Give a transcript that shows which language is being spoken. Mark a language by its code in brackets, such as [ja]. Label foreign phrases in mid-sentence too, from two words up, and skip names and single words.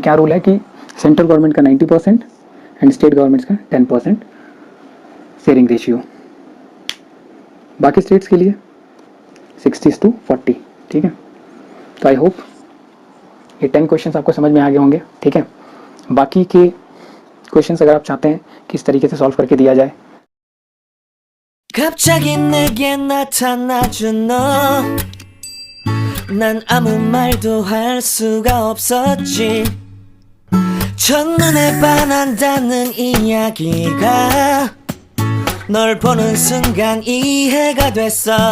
[hi] क्या रूल है कि [en] central government [hi] का 90% [en] and state governments [hi] का 10% [en] sharing ratio, [hi] बाकी स्टेट्स के लिए 60:40। ठीक है, तो [en] I hope [hi] ये 10 क्वेश्चंस आपको समझ में आ गए होंगे। ठीक है, बाकी के क्वेश्चंस अगर आप चाहते हैं किस तरीके से सॉल्व करके दिया जाए। [ko] 갑자기 내게 나타나준 너, 난 아무 말도 할 수가 없었지. 첫눈에 반한다는 이야기가 널 보는 순간 이해가 됐어.